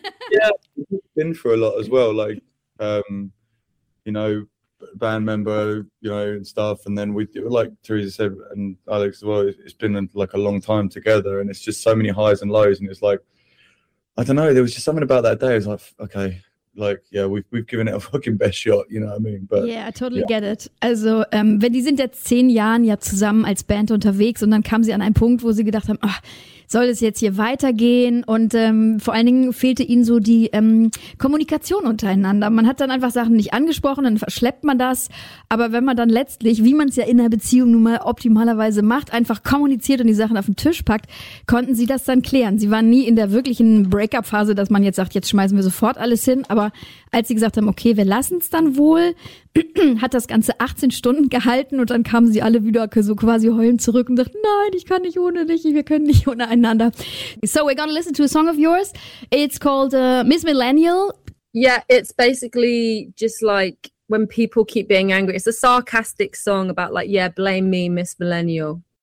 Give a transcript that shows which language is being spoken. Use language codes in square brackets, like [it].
[en] Yeah, we've been through a lot as well. Like, you know, band member, you know, and stuff. And then we, like Theresa said, and Alex as well, it's been like a long time together. And it's just so many highs and lows. And it's like, I don't know, there was just something about that day. It was like, okay, like, yeah, we've given it a fucking best shot, you know what I mean? But yeah, I totally get it. [de] Also, wenn die sind jetzt 10 Jahren ja zusammen als Band unterwegs und dann kamen sie an einen Punkt, wo sie gedacht haben, ach, soll es jetzt hier weitergehen? Und vor allen Dingen fehlte ihnen so die Kommunikation untereinander. Man hat dann einfach Sachen nicht angesprochen, dann verschleppt man das. Aber wenn man dann letztlich, wie man es ja in einer Beziehung nun mal optimalerweise macht, einfach kommuniziert und die Sachen auf den Tisch packt, konnten sie das dann klären. Sie waren nie in der wirklichen Breakup-Phase, dass man jetzt sagt, jetzt schmeißen wir sofort alles hin. Aber als sie gesagt haben, okay, wir lassen es dann wohl, hat das Ganze 18 Stunden gehalten und dann kamen sie alle wieder so quasi heulend zurück und sagten, nein, ich kann nicht ohne dich, wir können nicht ohne einander. [en] So we're gonna listen to a song of yours. It's called Miss Millennial. Yeah, it's basically just like when people keep being angry. It's a sarcastic song about like, yeah, blame me, Miss Millennial.